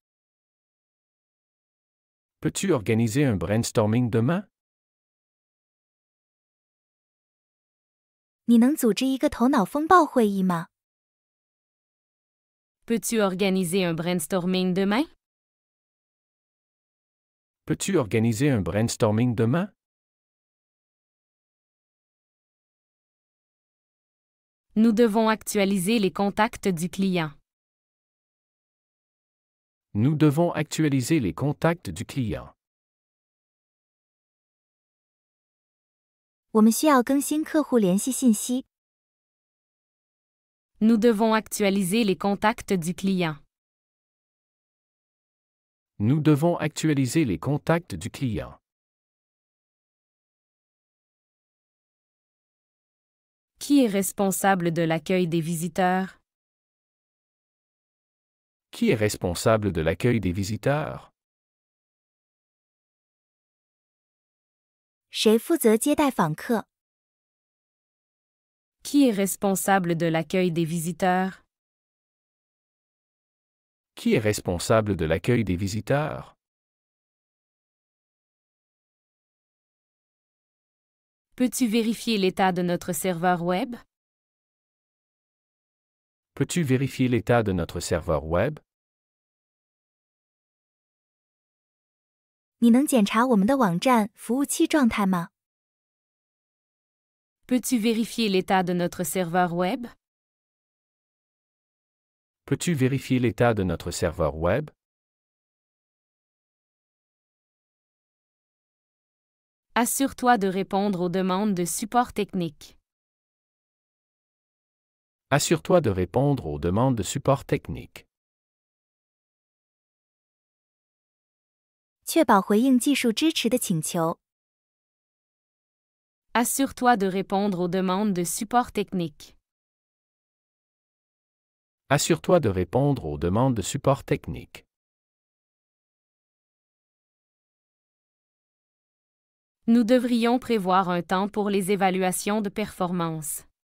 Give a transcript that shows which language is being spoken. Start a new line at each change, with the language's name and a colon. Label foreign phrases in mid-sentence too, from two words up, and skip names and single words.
French: Peux-tu organiser un brainstorming demain?
Chinese: 你能组织一个头脑风暴会议吗？
French: Peux-tu organiser un brainstorming demain? Peux-tu organiser un brainstorming demain? Nous devons actualiser les contacts du client. Nous devons actualiser les contacts du client.
Chinese: 我们需要更新客户联系信息。
French: Nous devons actualiser les contacts du client. Nous devons actualiser les contacts du client. Qui est responsable de l'accueil des visiteurs? Qui est responsable de l'accueil des visiteurs?
Chinese: 谁负责接待访客？
French: Qui est responsable de l'accueil des visiteurs? Qui est responsable de l'accueil des visiteurs? Peux-tu vérifier l'état de notre serveur web? Peux-tu vérifier l'état de notre serveur web?
Chinese: 你能检查我们的网站服务器状态吗？
French: Peux-tu vérifier l'état de notre serveur web? Peux-tu vérifier l'état de notre serveur web? Assure-toi de répondre aux demandes de support technique. Assure-toi de répondre aux demandes de support technique.
Chinese: 确保回应技术支持的请求。
French: Assure-toi de répondre aux demandes de support technique. Assure-toi de répondre aux demandes de support technique. Nous devrions prévoir un temps pour les évaluations de performance.